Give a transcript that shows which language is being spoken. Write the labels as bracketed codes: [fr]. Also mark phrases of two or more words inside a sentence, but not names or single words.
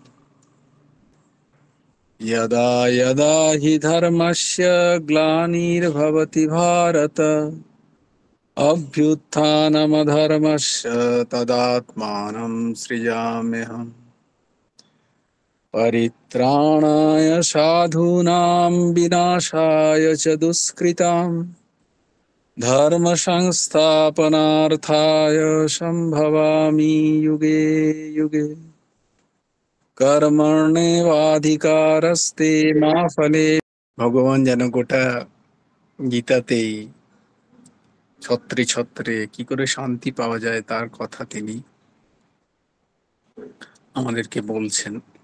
[sa] यदा यदा हि धर्मस्य ग्लानिर्भवति भारत अभ्युत्थानमधर्मस्य तदात्मानं सृजाम्यहम्। परित्राणाय साधूनां विनाशाय च दुष्कृताम् धर्म संस्थापनार्थाय संभवामि युगे युगे। কর্মণ্যেবাধিকারস্তে মা ফলে। [bn] ভগবান যেন গোটা গীতাতেই ছত্রে ছত্রে কি করে শান্তি পাওয়া যায় তার কথা তিনি আমাদেরকে বলছেন।